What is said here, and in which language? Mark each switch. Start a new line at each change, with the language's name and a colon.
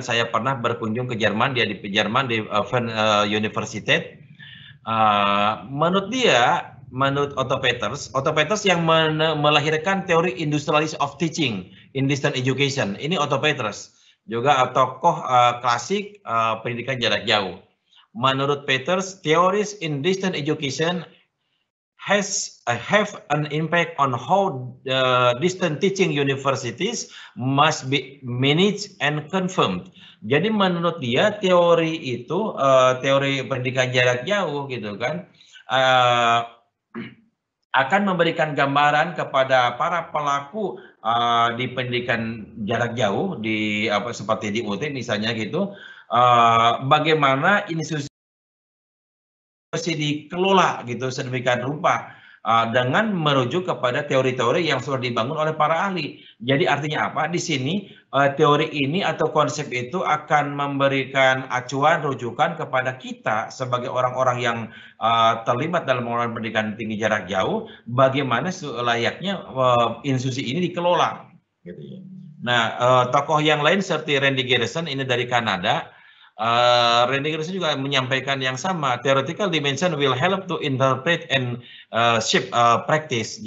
Indonesian: Saya pernah berkunjung ke Jerman, dia di Jerman di Universität. Menurut Otto Peters yang melahirkan teori industrialist of teaching in distance education. Ini Otto Peters, juga tokoh klasik pendidikan jarak jauh. Menurut Peters,
English: theories in distance education have an impact on how distant teaching universities must be managed and confirmed.
Indonesian: Jadi menurut dia teori itu, teori pendidikan jarak jauh gitu kan, akan memberikan gambaran kepada para pelaku di pendidikan jarak jauh di seperti di UT misalnya gitu, bagaimana institusi mesti dikelola gitu sedemikian rupa dengan merujuk kepada teori-teori yang sudah dibangun oleh para ahli. Jadi artinya apa? Di sini teori ini atau konsep itu akan memberikan acuan rujukan kepada kita sebagai orang-orang yang terlibat dalam pengelolaan pendidikan tinggi jarak jauh, bagaimana layaknya institusi ini dikelola. Gitu ya. Nah, tokoh yang lain seperti Randy Garrison ini dari Kanada. Randy Garrison juga menyampaikan yang sama.
English: Theoretical dimension will help to interpret and shape practice.